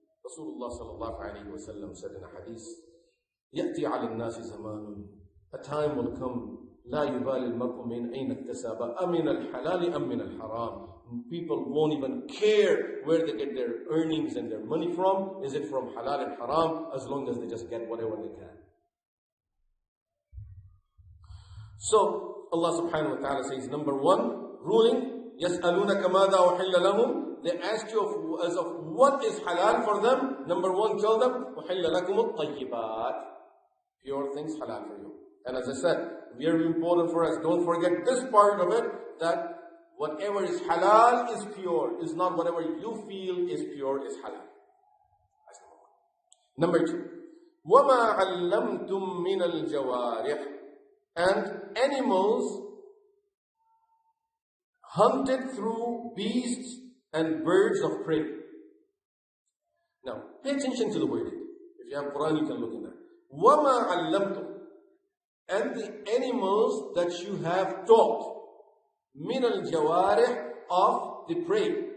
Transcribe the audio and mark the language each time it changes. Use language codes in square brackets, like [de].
[en] Rasulullah sallallahu alayhi wa sallam said in a hadith, [ar] يَأْتِي عَلَى النَّاسِ زَمَانٌ. [en] A time will come, [ar] لا يبالي المرء من أين اكتسب أمن الحلال أم من الحرام. [en] People won't even care where they get their earnings and their money from. Is it from halal and haram? As long as they just get whatever they can. So Allah subhanahu wa ta'ala says, number 1, ruling, [ar] يَسْأَلُونَكَ مَاذَا أُحِلَّ لَهُمْ. [en] They ask you as of what is halal for them. Number 1, tell them, [ar] أُحِلَّ لَكُمُ الطَّيِّبَاتِ. [en] Pure things halal for you. And as I said, very important for us, don't forget this part of it, that whatever is halal is pure. Is not whatever you feel is pure is halal. That's number 1. Number 2, [ar] وَمَا عَلَّمْتُم مِّنَ الْجَوَارِحِ. [en] And animals hunted through beasts and birds of prey. Now, pay attention to the wording. If you have Qur'an, you can look in there. [ar] وَمَا عَلَّمْتُم. [en] And the animals that you have taught, min al-jawarih, of the prey.